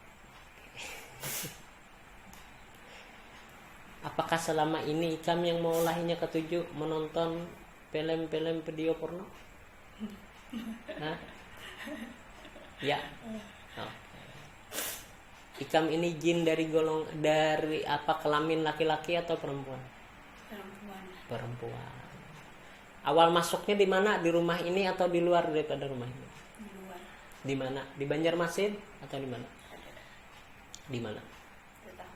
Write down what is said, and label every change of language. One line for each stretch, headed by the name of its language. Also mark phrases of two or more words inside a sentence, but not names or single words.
Indonesian: Apakah selama ini ikam yang mengolahinya ketujuh menonton film-film video porno? Hah? Ya. Oh. Ikam ini jin dari apa kelamin laki-laki atau perempuan? Perempuan. Perempuan. Awal masuknya di mana? Di rumah ini atau di luar daripada rumah ini? Di luar. Di mana? Di Banjarmasin atau di mana? Di mana? Tidak tahu.